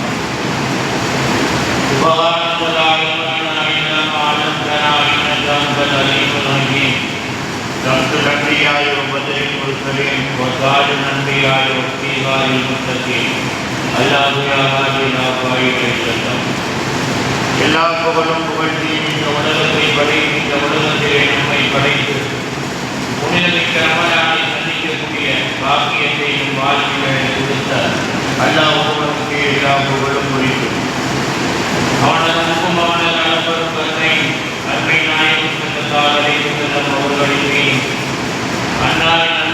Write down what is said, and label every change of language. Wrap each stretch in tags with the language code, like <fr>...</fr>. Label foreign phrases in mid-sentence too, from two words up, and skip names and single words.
<ar>سبحانك لا علم لنا إلا ما علمتنا إنك أنت العليم الحكيم شمس الأنبياء وبدر المرسلين وتاج الأنبياء وافتخار المتقين الله يا هادي لا فائد إلا</ar> <ta>எல்லா புகழும் புகழ்ச்சியும் இந்த உலகத்தை படைத்து இந்த உலகத்திலே நம்மை படைத்து புனிதமிக்க ரமலானை சந்திக்கக்கூடிய பாக்கியத்தையும் வாழ்க்கையை கொடுத்த அல்லாஹ் ஒருவனுக்கு எல்லா புகழும் குறிக்கும் அவனது அன்புமான நலப்பெரும் கருணை அன்பை நாயகம்</ta> <ar>صلى الله عليه وسلم</ar> <ta>அவர்களின் அன்னாரின் அன்பு</ta>